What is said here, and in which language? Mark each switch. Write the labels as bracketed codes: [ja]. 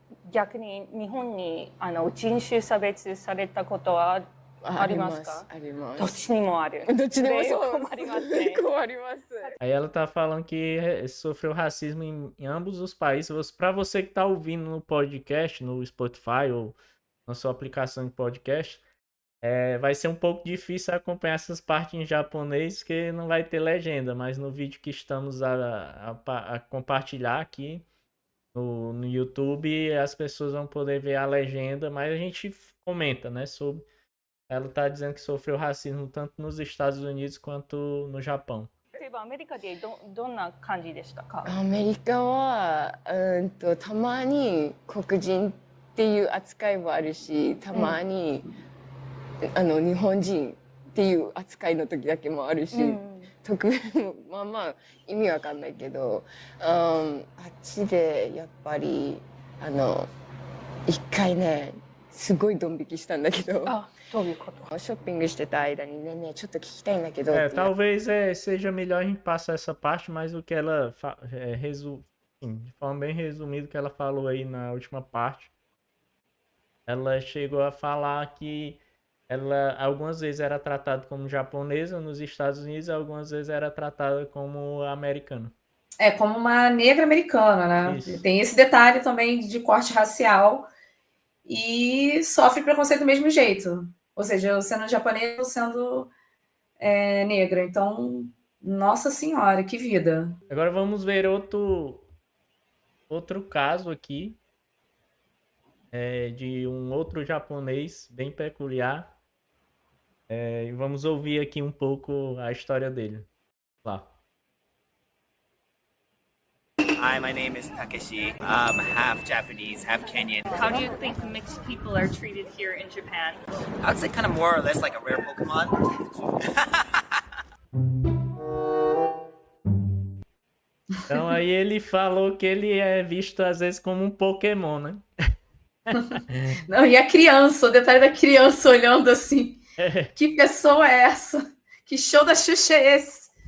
[ja] 逆に日本に人種差別されたことはありますか？あります。どっちにもある。どっちでもそう。困りますね。困ります。 [pt] Aí ela tá falando que sofreu racismo em ambos os países. Para você que tá ouvindo no podcast, no Spotify ou na sua aplicação de podcast, vai ser um pouco difícil acompanhar essas partes em japonês, porque não vai ter legenda, mas no vídeo que estamos a compartilhar aqui no YouTube, as pessoas vão poder ver a legenda, mas a gente comenta, né, sobre... Ela tá dizendo que sofreu racismo tanto nos Estados Unidos quanto no Japão. [ja] 例えばアメリカでどんな感じでしたか？アメリカはたまに黒人っていう扱いもあるし、たまに、日本人っていう扱いの時だけもあるし、特別まあまあ意味わかんないけど、あっちでやっぱり一回ねすごいドン引きしたんだけど。どういうこと？ショッピングしてた間にねちょっと聞きたいんだけど。 [pt] Talvez seja melhor a gente passar essa parte, mas o que ela de forma bem resumida, o que ela falou aí na última parte, ela chegou a falar que ela algumas vezes era tratada como japonesa nos Estados Unidos, algumas vezes era tratada como americana. Como uma negra americana, né? Isso. Tem esse detalhe também de corte racial e sofre preconceito do mesmo jeito. Ou seja, eu sendo japonesa ou sendo negra. Então, nossa senhora, que vida. Agora vamos ver outro caso aqui de um outro japonês bem peculiar. E vamos ouvir aqui um pouco a história dele. Lá. [en] Hi, my name is Takeshi. I'm half Japanese, half Kenyan. How do you think mixed people are treated here in Japan? I would say kind of more or less like a rare Pokemon. [pt] Então aí ele falou que ele é visto às vezes como um Pokémon, né? Não, e a criança, o detalhe da criança olhando assim. Que pessoa é essa? Que show da Xuxa é esse?